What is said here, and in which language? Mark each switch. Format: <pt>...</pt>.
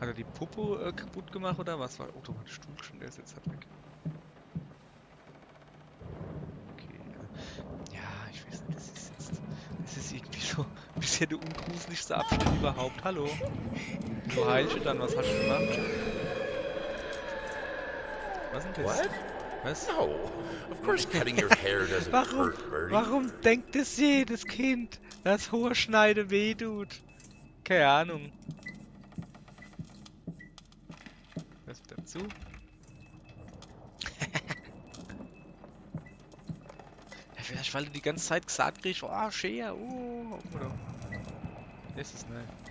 <de>Hat er die Popo kaputt gemacht oder was? Oh, da war der Stuhl schon, der ist jetzt halt weg. Okay, ja, ich weiß nicht, das ist irgendwie so bisher der ungruseligste Abschnitt überhaupt. Hallo? So Heilchen dann, was hast du gemacht? Was ist denn das?</de> <en>What?</en> <de>Was?</de> <en>No. Of course cutting your hair doesn't hurt, Birdie.</en> <de>Warum denkt es jedes Kind, dass Haarschneide weh tut? Keine Ahnung. Was dazu? Ja, vielleicht weil du die ganze Zeit gesagt kriegst, oh, Schere, oh, oder? Das ist ne.</de>